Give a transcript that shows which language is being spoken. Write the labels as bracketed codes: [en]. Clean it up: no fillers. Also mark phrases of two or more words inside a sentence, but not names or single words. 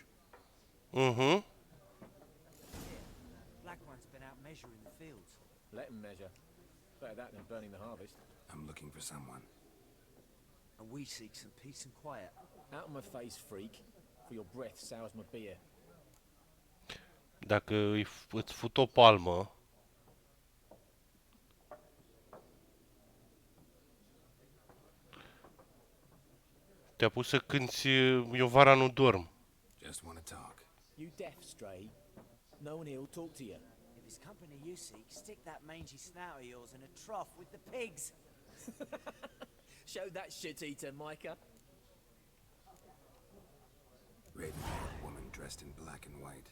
[en] Mhm. Black One's been out measuring the fields. Let him measure. Better that than burning the harvest. I'm looking for someone. And we seek some peace and quiet. Out of my face, freak. For your breath sours my beer. [ro] Dacă îți fut o palmă, te-a pus să cânti Eu vara nu dorm. [en] Just want to talk. You deaf, stray? No one here'll talk to you. If it's company you seek, stick that mangy snout of yours in a trough with the pigs. Show that shit-eater, Micah. Raven-haired woman dressed in black and white.